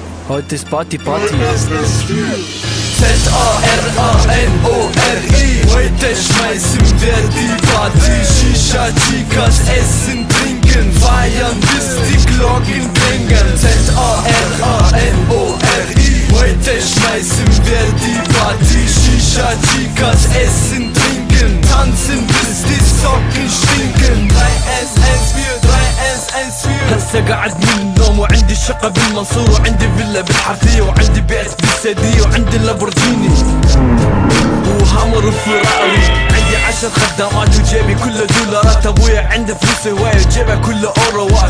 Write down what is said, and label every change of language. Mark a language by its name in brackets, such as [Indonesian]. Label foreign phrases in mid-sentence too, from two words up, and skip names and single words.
[German] Heute ist Party, Party. Z-A-R-A-N-O-R-I. Heute schmeißen wir die Party. Shisha, Chicas, essen, trinken, feiern, bis die Glocken klingen. Z-A-R-A-N-O-R-I. Heute schmeißen wir die Party. Shisha, Chicas, essen, trinken, tanzen, bis die Socken stinken. 3S14, 3S14. [Arabic] هسه قاعد من النوم وعندي شقة بالمنصور وعندي فيلا بالحرثية وعندي بيت بالسدية وعندي لامبورجيني وهامر وفراري. عندي 10 خدامات وجيبي كله دولارات. ابويا عنده فلوس هواية وجيبه كله اوروات.